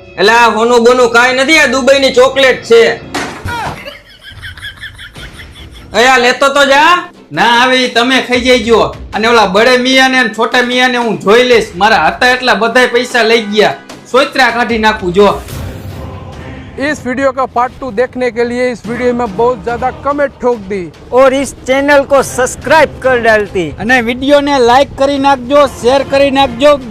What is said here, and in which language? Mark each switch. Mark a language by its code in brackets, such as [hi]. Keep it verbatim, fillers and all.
[gu] એટલે આ હોનું બોનું કાંઈ નથી, આ દુબઈની ચોકલેટ છે। અહીંયા લેતો તો જા। ના આવી તમે ખાઈ જઈજો, અને ઓલા બડે મિયાને ને છોટા મિયાને હું જોઈ લઈશ। મારા હતા એટલા બધાય પૈસા લઈ ગયા, સોયત્રા કાઢી નાખું જો। [hi] इस वीडियो का पार्ट टू देखने के लिए इस वीडियो में बहुत ज्यादा कमेंट ठोक दी। और इस चैनल को सब्सक्राइब कर डालती। [gu] અને વિડીયોને લાઈક કરી નાખજો, શેર કરી નાખજો।